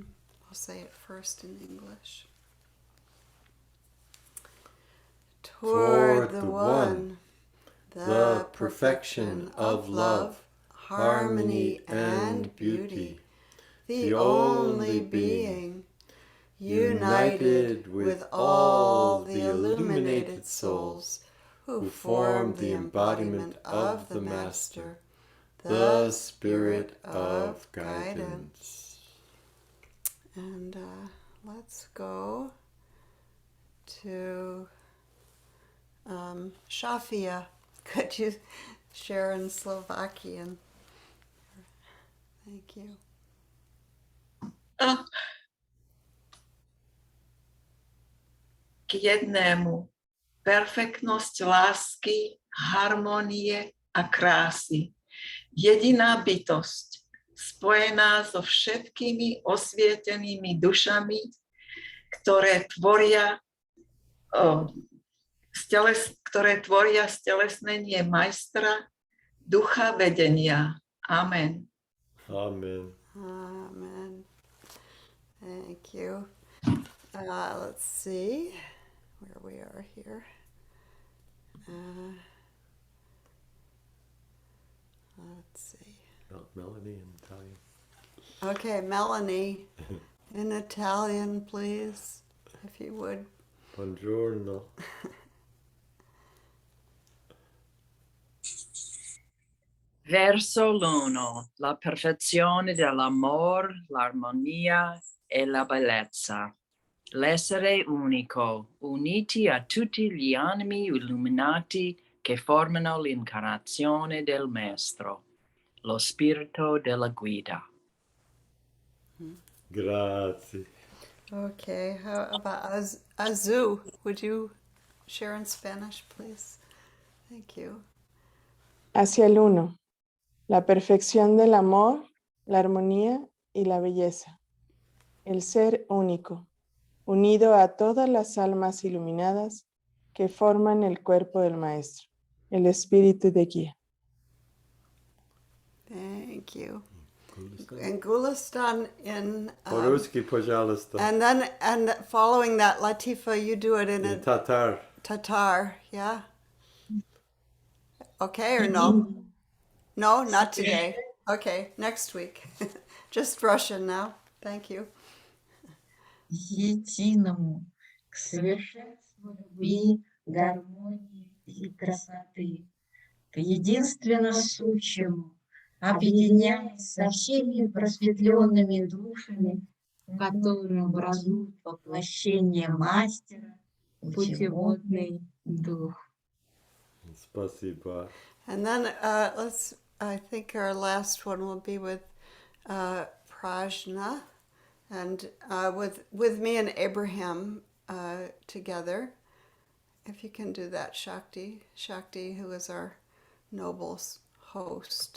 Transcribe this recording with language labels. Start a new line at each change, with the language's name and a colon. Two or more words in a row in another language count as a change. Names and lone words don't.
English: I'll say it first in English. Toward the One, the perfection of love, harmony, and beauty, the only being, united with all the illuminated souls who form the embodiment of the Master, the Spirit of guidance. And let's go to Shafia. Could you share in Slovakian? Thank you.
Slovak: K jednému perfektnosť lásky, harmonie a krásy. Jediná bytosť, spojená so všetkými osvietenými dušami, ktoré tvoria stelesnenie majstra, ducha vedenia. Amen. Amen.
English: Amen. Thank you. Let's see where we are here. Let's see. Melanie in Italian. Okay, Melanie, in Italian, please, if you would.
Italian: Buongiorno. Verso l'uno, la perfezione dell'amor, l'armonia e la bellezza. L'essere unico, uniti a tutti gli animi illuminati che formano l'incarnazione del Maestro, lo spirito della guida. Grazie.
English: Okay, how about Azu? Would you share in Spanish, please? Thank you.
Spanish: Hacia el uno, la perfección del amor, la armonía y la belleza. El ser único, unido a todas las almas iluminadas que forman el cuerpo del Maestro, el espíritu de guía.
English: Thank you. And Gulistan in
Russian: По-русски, пожалуйста.
English: and following that, Latifa, you do it in a Tatar. Tatar, yeah? Okay or no? No, not today. Okay, next week. Just Russian now. Thank you.
Russian: Единому, к совершенству любви, гармонии и красоты, к единственно сущему, объединяясь со всеми просветленными душами, которые образуют воплощение мастера, путеводный дух. Спасибо.
English: And then I think our last one will be with Prajna, and with me and Abraham together. If you can do that, Shakti, who is our noble host.